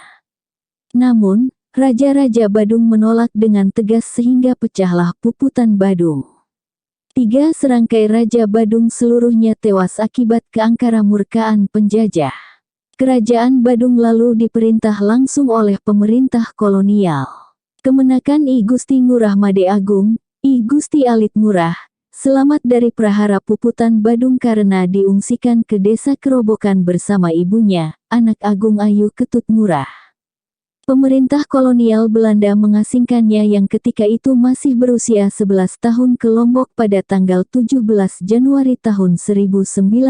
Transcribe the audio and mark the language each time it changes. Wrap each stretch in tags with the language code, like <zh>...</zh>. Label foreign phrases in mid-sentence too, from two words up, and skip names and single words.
<id>Namun, Raja-Raja Badung menolak dengan tegas sehingga pecahlah puputan Badung. 3 serangkai Raja Badung seluruhnya tewas akibat keangkaramurkaan penjajah. Kerajaan Badung lalu diperintah langsung oleh pemerintah kolonial. Kemenakan I Gusti Ngurah Made Agung, I Gusti Alit Ngurah, selamat dari prahara puputan Badung karena diungsikan ke desa Kerobokan bersama ibunya, anak Agung Ayu Ketut Ngurah. Pemerintah kolonial Belanda mengasingkannya yang ketika itu masih berusia 11 tahun ke Lombok pada tanggal 17 Januari tahun 1907.</id>